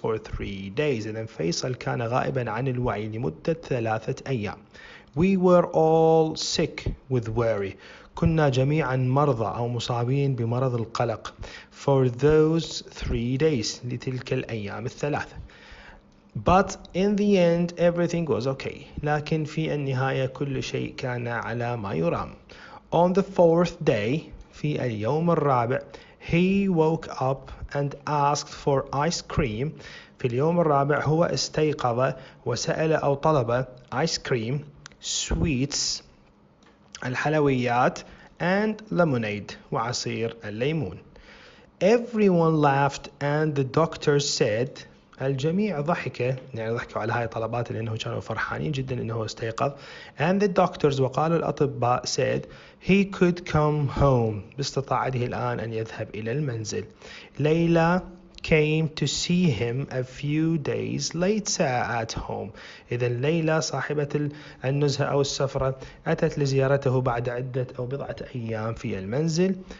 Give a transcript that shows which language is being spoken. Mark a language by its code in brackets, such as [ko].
[ar] إذن فيصل كان غائبا عن الوعي لمدة 3 أيام. [en] We were all sick with worry. [ar] كنا جميعا مرضى أو مصابين بمرض القلق. [en] For those 3 days [ar] لتلك الأيام 3. [en] But in the end everything was okay. [ar] لكن في النهاية كل شيء كان على ما يرام. [en] On the 4th day [ar] في اليوم الرابع [en] he woke up and asked for ice cream. [ar] في اليوم الرابع هو استيقظ وسأل أو طلب ice cream, sweets الحلويات [en] and lemonade [ar] وعصير الليمون. [en] everyone laughed and the doctor said. [ar] الجميع ضحك، يعني ضحكوا على هاي الطلبات لأنه كانوا فرحانين جدا أنه استيقظ. [en] and the doctors [ar] وقالوا الأطباء [en] said he could come home [ar] باستطاعته الآن أن يذهب إلى المنزل. [en] Layla came to see him a few days later at home. [ar] إذا ليلى صاحبة النزهة أو السفرة أتت لزيارته بعد عدة أو بضعة أيام في المنزل.